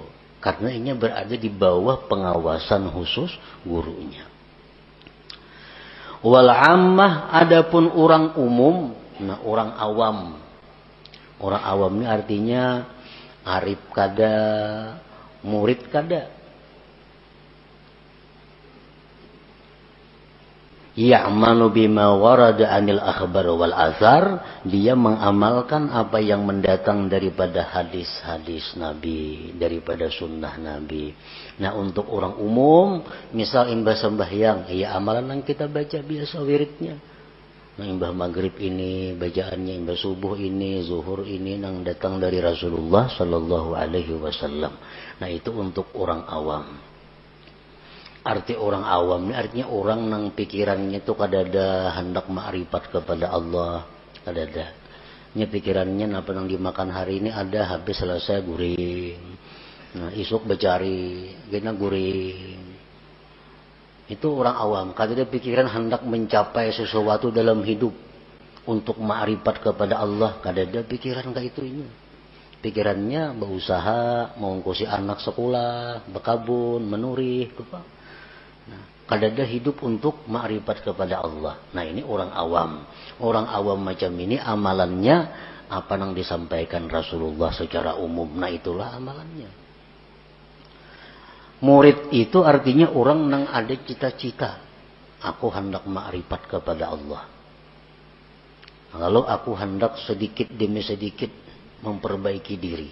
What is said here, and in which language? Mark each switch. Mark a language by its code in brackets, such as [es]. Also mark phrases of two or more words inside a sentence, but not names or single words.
[id] Karena inya berada di bawah pengawasan khusus gurunya. [ar] والعامة, [id] adapun orang umum, nah orang awam. [bjn] Orang awam ini artinya arif kada, murid kada. [ar] يعملون بما ورد عن الأخبار والآثار, [id] dia mengamalkan apa yang mendatang daripada hadis-hadis Nabi, daripada sunnah Nabi. [bjn] Nah, untuk orang umum, misal imbah sembahyang, ya amalan yang kita baca biasa wiridnya. Nah, imbah maghrib ini bacaannya, imbah subuh ini, zuhur ini yang datang dari Rasulullah [ar] صلى الله عليه وسلم. [bjn] Nah, itu untuk orang awam. Arti orang awam ini artinya orang yang pikirannya itu kadada hendak ma'rifat kepada Allah, kadada. Nya pikirannya apa yang dimakan hari ini ada, habis selesai guring. Nah, isuk becari, gina guring. Itu orang awam, kadada pikiran hendak mencapai sesuatu dalam hidup untuk ma'rifat kepada Allah, kadada pikiran kayak itu ini. Pikirannya berusaha mengungkusi anak sekolah, berkabun, menurih, apa? Nah, kadada hidup untuk ma'rifat kepada Allah. Nah, ini orang awam. [id] Orang awam macam ini amalannya apa yang disampaikan Rasulullah secara umum. Nah, itulah amalannya. Murid itu artinya orang yang ada cita-cita. Aku hendak ma'rifat kepada Allah. Lalu aku hendak sedikit demi sedikit memperbaiki diri.